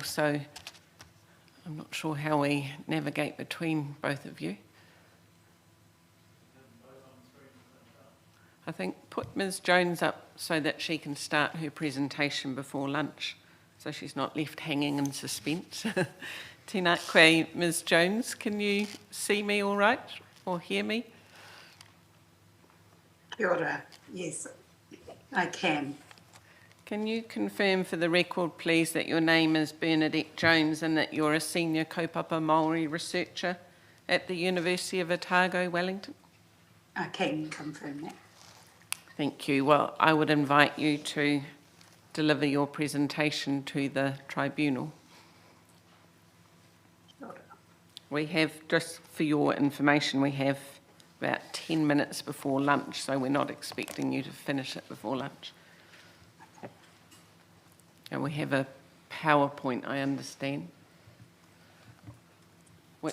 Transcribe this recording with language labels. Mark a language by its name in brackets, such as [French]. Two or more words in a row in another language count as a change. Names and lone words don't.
[English] So I'm not sure how we navigate between both of you. I think put Ms. Jones up so that she can start her presentation before lunch, so she's not left hanging in suspense. [Māori] Tēnā koe, [English] Ms. Jones, can you see me all right or hear me? [Māori] Kia ora. [English] Yes, I can. Can you confirm for the record, please, that your name is Bernadette Jones and that you're a senior [Māori] kaupapa Māori [English] researcher at the University of Otago, Wellington? I can confirm that. Thank you. Well, I would invite you to deliver your presentation to the tribunal. [Māori] Kia ora. [English] We have, just for your information, we have about 10 minutes before lunch, so we're not expecting you to finish it before lunch. Okay. And we have a PowerPoint, I understand. Which,